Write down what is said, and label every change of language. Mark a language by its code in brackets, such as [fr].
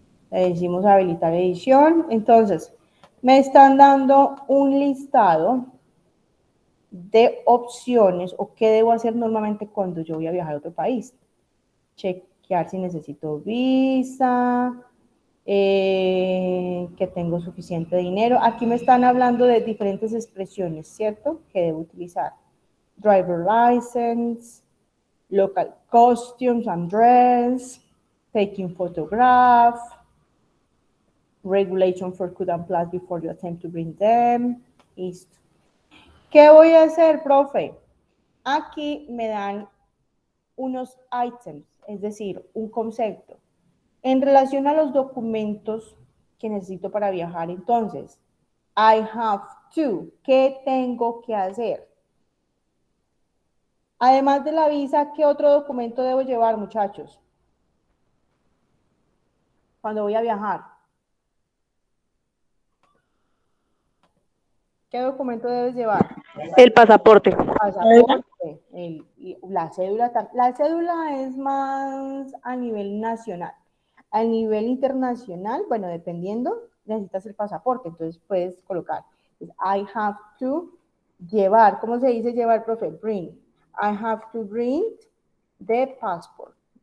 [es] Le decimos habilitar edición. Entonces, me están dando un listado de opciones o qué debo hacer normalmente cuando yo voy a viajar a otro país. Chequear si necesito visa, que tengo suficiente dinero. Aquí me están hablando de diferentes expresiones, ¿cierto? Que debo utilizar. [en] Driver license, local costumes and dress, taking photograph, regulation for food and plus before you attempt to bring them. [es] Listo. ¿Qué voy a hacer, profe? Aquí me dan unos items, es decir, un concepto. En relación a los documentos que necesito para viajar, entonces, [en] I have to, [es] ¿qué tengo que hacer? Además de la visa, ¿qué otro documento debo llevar, muchachos? Cuando voy a viajar. ¿Qué documento debes llevar? El pasaporte. Pasaporte, la cédula. La cédula es más a nivel nacional. A nivel internacional, bueno, dependiendo, necesitas el pasaporte, entonces puedes colocar, [en] I have to [es] llevar, ¿cómo se dice llevar, profe? [en] Bring. I have to bring the passport.